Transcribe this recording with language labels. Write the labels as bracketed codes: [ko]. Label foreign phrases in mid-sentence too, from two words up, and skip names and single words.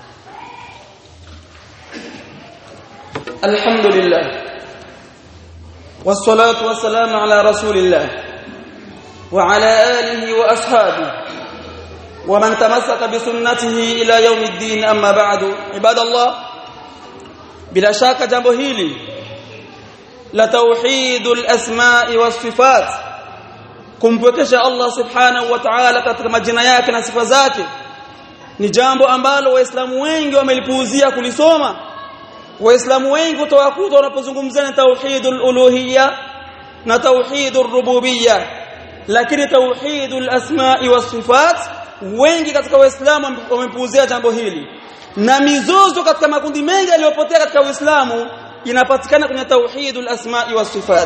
[ar] الحمد لله والصلاة والسلام على رسول الله وعلى آله وأصحابه ومن تمسك بسنته إلى يوم الدين أما بعد عباد الله بلا شك [sw] jambo hili la [ar] توحيد الأسماء والصفات [sw] kumpwekesha Allah [ar] سبحانه وتعالى [sw] katika majina yake na sifa zake ni jambo ambalo waislamu wengi wamelipuuzia kulisoma. Waislamu wengi utawakuta wanapozungumzia [ar] توحيد الألوهية [sw] na [ar] توحيد الربوبية, [sw] lakini [ar] توحيد الأسماء والصفات [sw] wengi katika waislamu wamepuuzia jambo hili, na mizozo katika makundi mengi yaliyopotea katika Uislamu inapatikana kwenye [ar] توحيد الأسماء والصفات.